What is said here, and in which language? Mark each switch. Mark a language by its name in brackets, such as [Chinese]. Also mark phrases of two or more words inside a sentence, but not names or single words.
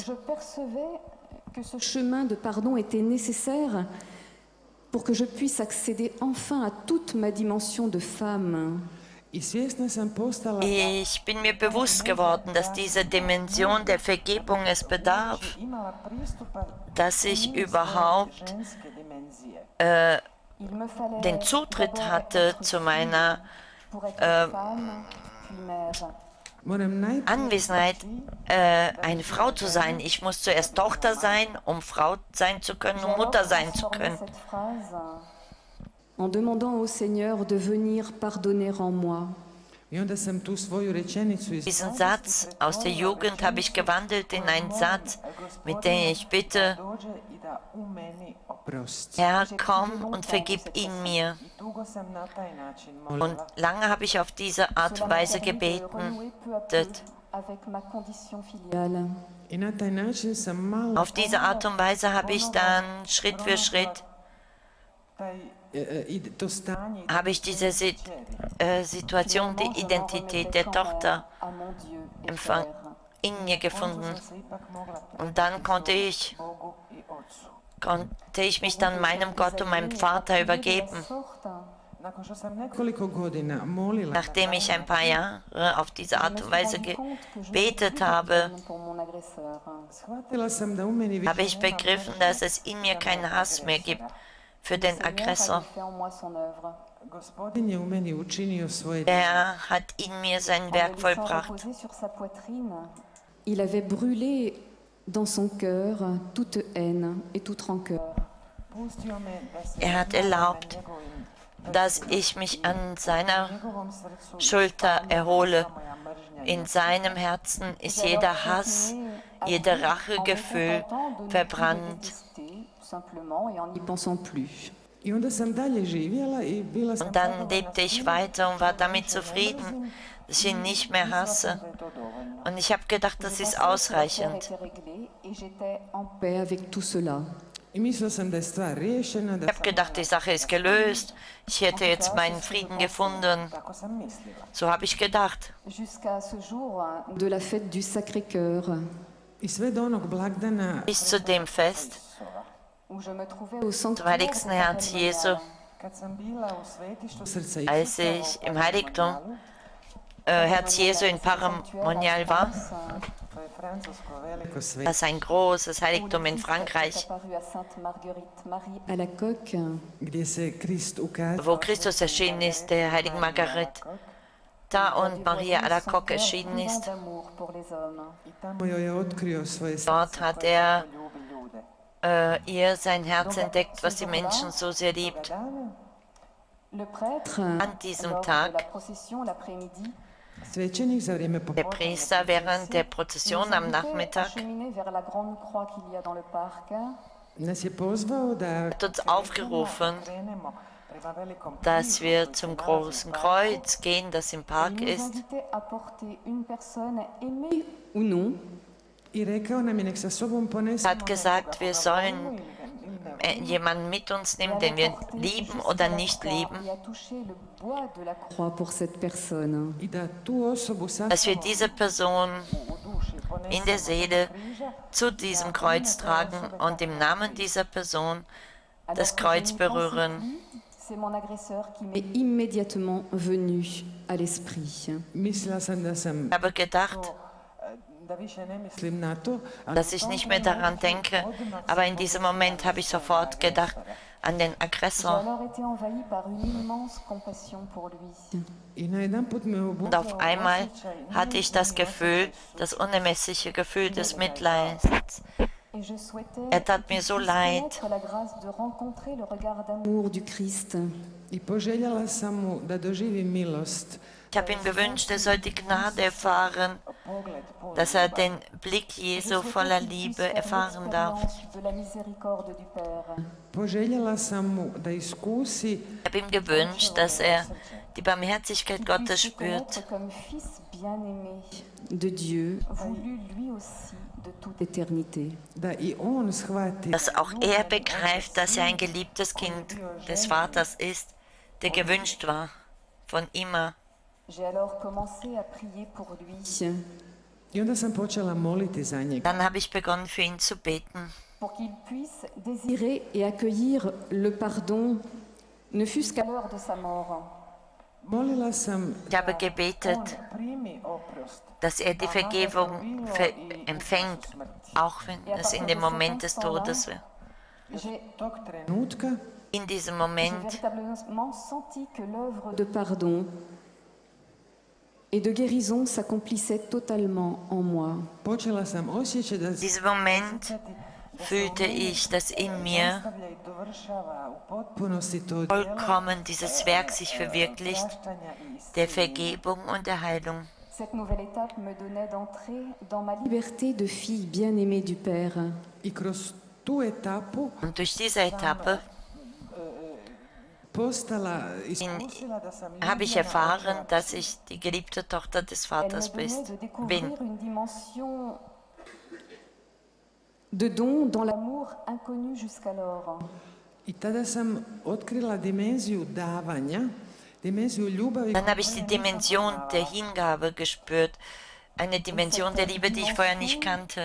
[French] Je percevais que ce chemin de pardon était nécessaire pour que je puisse accéder enfin à toute ma dimension de femme. [Croatian] I svjesna sam postala [German] Ich bin mir bewusst geworden, dass diese Dimension der Vergebung es bedarf, [Croatian] imala pristupa [German] dass ich überhaupt [Croatian] ženske dimenzije. [French] Il me fallait [German] den Zutritt [French] d'abord [German] hatte [French] être [German] zu [French] fille [German] meiner [French] pour être femme, puis mère. [Croatian] Moram najprije [German] Anwesenheit, eine Frau zu sein. Ich muss zuerst Tochter sein, um Frau sein zu können, um Mutter sein zu [French] Transformer [German] können. [French] cette phrase en demandant au Seigneur de venir pardonner en moi. [Croatian] I onda sam tu svoju rečenicu iz [German] Diesen Satz aus der Jugend habe ich gewandelt in einen Satz, mit dem ich bitte, [Croatian] dođe i da u meni oprosti. [German] Herr, komm und vergib ihn mir. [Croatian] I dugo sam na taj način [German] Und [Croatian] molila. [German] lange habe ich auf diese Art und Weise [French] Cela m'a permis de [German] gebeten. [French] renouer peu à peu avec ma condition filiale. [Croatian] I na taj način sam malo [German] Auf diese Art und Weise habe ich dann Schritt für Schritt [Croatian] to stanje [German] habe ich diese Situation, die Identität der Tochter [French] À mon Dieu et [German] empfang- [French] Père. [German] in mir gefunden. [Croatian] se ipak mogla [German] Und dann konnte ich [Croatian] Bogu i Otcu. [German] mich dann meinem Gott und meinem Vater übergeben. [French] Sorte, [Croatian] Nakon što sam nekoliko godina molila [German] Nachdem ich ein paar Jahre auf diese Art und Weise gebetet habe, [French] pour mon agresseur. [Croatian] shvatila sam da u meni više [German] habe ich begriffen, dass es in mir keinen Hass mehr gibt für den [French] Seigneur [German] Aggressor. [French] avait fait en moi son œuvre. [Croatian] Gospodin je u meni učinio svoje [German] Er hat in mir sein [French] En [German] Werk [French] le laissant [German] vollbracht. [French] reposer sur sa poitrine, il avait brûlé dans son cœur toute haine et toute rancœur. [Croatian] pustio me da se [German] Er hat [Croatian] na [German] erlaubt, [Croatian] njegovim [German] dass ich mich an seiner [Croatian] njegovom srcu [German] Schulter erhole. [Croatian] moja mržnja [German] In seinem Herzen ist jeder Hass, jeder Rachegefühl verbrannt. [French] Simplement et en n'y pensant plus. [Croatian] I onda sam dalje živjela i bila sam [German] Und dann lebte ich weiter und war damit zufrieden, dass ich ihn nicht mehr hasse. [Croatian] da je to dovoljno. [German] Und ich habe gedacht, das ist [French] Je pensais que l'affaire [German] ausreichend. [French] était réglée et j'étais en paix avec tout cela. [Croatian] I mislila sam da je stvar riješena, da [German] Ich habe gedacht, die Sache ist gelöst. Ich hätte jetzt meinen Frieden gefunden. [Croatian] tako sam mislila. [German] So habe ich gedacht. [French] Jusqu'à ce jour de la fête du Sacré-Cœur, [Croatian] I sve do onog blagdana [German] Bis zu dem Fest [French] où je me trouvais au [German] zum [French] sanctuaire [German] heiligsten Herz Jesu, [Croatian] kad sam bila u svetištu Srca [German] als ich im Heiligtum Herz Jesu in Paramonial war. [Croatian] to je francusko veliko svetište. [German] Das ist ein großes Heiligtum in Frankreich, [French] apparu à Sainte Marguerite Marie à la Coque, [Croatian] gdje se Krist ukazao [German] wo Christus erschienen ist, der heiligen Margaret, da und Maria Alacoque erschienen ist. [French] d'amour pour les hommes. [Croatian] i tamo joj je otkrio svoje [German] Dort [Croatian] srce [German] hat [Croatian] koje [German] er [Croatian] tako ljubi ljude. [German] ihr sein Herz entdeckt, was die Menschen so sehr liebt. [Croatian] Dane [French] Le prêtre, [German] An diesem [French] lors [German] Tag, [French] de la procession l'après-midi, [Croatian] svećenik za vrijeme [German] der [Croatian] popodne [German] Priester während der Prozession am Nachmittag [French] acheminé vers la grande croix qu'il y a dans le parc, [Croatian] nas je pozvao da [German] hat uns aufgerufen, [Croatian] krenemo prema velikom [German] dass wir zum großen Kreuz gehen, das im Park [French] il nous [German] ist. [French] invitait à porter une personne aimée ou non, [Croatian] i rekao nam je nek sa sobom ponesemo [German] Hat gesagt, wir sollen jemanden mit uns nehmen, den wir lieben oder nicht lieben, [French] et à toucher le bois de la croix pour cette personne. [Croatian] i da tu osobu sa [German] dass wir [Croatian] sobom [German] diese Person [Croatian] u duši [German] in der [Croatian] ponesemo [German] Seele [Croatian] križa, [German] zu diesem Kreuz tragen und im Namen dieser Person das Kreuz berühren. [French] C'est mon agresseur qui m'est immédiatement venu à l'esprit. [Croatian] mislila sam da sam [German] Ich habe gedacht, [Croatian] da više ne mislim na to, ali [German] dass ich nicht mehr daran denke, aber in diesem Moment habe ich sofort gedacht an den [French] J'ai [German] Aggressor. [French] alors été envahi par une immense compassion pour lui. [Croatian] i najedanput me [German] Und auf [Croatian] obuzdao [German] einmal [Croatian] osjećaj [German] hatte ich das Gefühl, das unermessliche Gefühl des Mitleids. [French] Et je souhaitais [German] Er tat mir so [French] qu'il [German] leid. [French] puisse connaître la grâce de rencontrer le regard d'amour du Christ. [Croatian] i poželjela sam mu da doživi milost, [German] Ich habe ihm gewünscht, er soll die Gnade erfahren, [Croatian] pogled pun [German] dass er den Blick [French] Je [German] Jesu [French] souhaitais [German] voller [French] qu'il puisse [German] Liebe [French] faire [German] erfahren darf. [French] l'expérience de la miséricorde du Père. [Croatian] poželjela sam mu da iskusi [German] Ich habe ihm gewünscht, dass er die Barmherzigkeit [French] Qu'il [German] Gottes [French] puisse se [German] spürt, [French] connaître comme fils bien-aimé de Dieu, voulu lui aussi de toute éternité. [Croatian] da i on shvati [German] dass auch er begreift, dass er ein geliebtes Kind des Vaters ist, der gewünscht war von immer. [French] J'ai alors commencé à prier pour lui, [Croatian] i onda sam počela moliti za njega. [German] Dann habe ich begonnen, für ihn zu beten, [French] pour qu'il puisse désirer et accueillir le pardon, ne fût-ce qu'à l'heure de sa mort. [Croatian] Molila sam [German] Ich habe gebetet, [Croatian] primi oprost, [German] dass er die Vergebung empfängt, auch wenn es in dem Moment des Todes wäre. [French] J'ai [Croatian] tog trenutka [German] In diesem [French] j'ai [German] Moment [French] véritablement senti que l'œuvre de pardon et de guérison s'accomplissait totalement en moi. [Croatian] počela sam osjećati da [German] in diesem Moment fühlte ich, dass in mir [Croatian] nastavlja i dovršava u potpunosti to [German] vollkommen dieses Werk sich verwirklicht, [Croatian] praštanja i [German] der Vergebung und der Heilung. [French] Cette nouvelle étape me donnait d'entrer dans ma liberté de fille bien-aimée du Père. [Croatian] i kroz tu etapu [German] Und durch diese Etappe [Croatian] postala, iskusila da sam [German] habe ich erfahren, dass ich die geliebte Tochter des [French] Elle me [German] Vaters [French] donnait de [German] bin. [French] découvrir une dimension de don dans l'amour inconnu jusqu'alors. [Croatian] i tada sam otkrila dimenziju davanja, dimenziju ljubavi [German] Dann habe ich die Dimension der Hingabe gespürt, eine Dimension der Liebe, die ich vorher nicht kannte.